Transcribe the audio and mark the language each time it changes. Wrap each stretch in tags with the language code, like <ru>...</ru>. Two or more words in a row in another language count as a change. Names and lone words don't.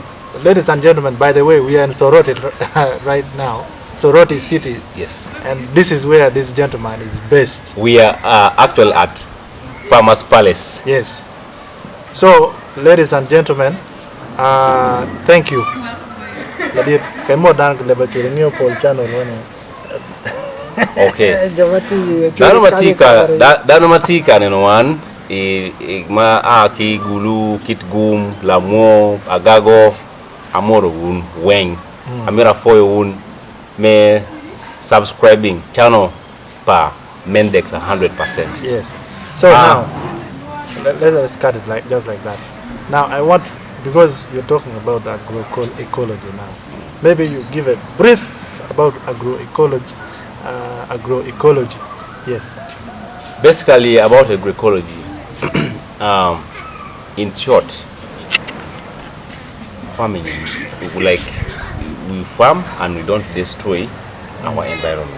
<en>Ladies and gentlemen, by the way, we are in Soroti right now. Soroti City. Yes. And this is where this gentleman is based. We are actually at Farmers Palace. Yes. So, ladies and gentlemen, thank you. Okay.</en> <ach>Danomatika nenowan ma aki gulu kitgum lamo agago amoro un weng amira foyo un me</ach> <en>subscribing channel</en> <ach>pa Mendex 100%.</ach> <en>Yes. So now let's cut it like just like that. Now I want, because you're talking about agroecology now, maybe you give a brief about agroecology. Yes. Basically about agroecology, in short, farming, we farm and we don't destroy our environment.</en>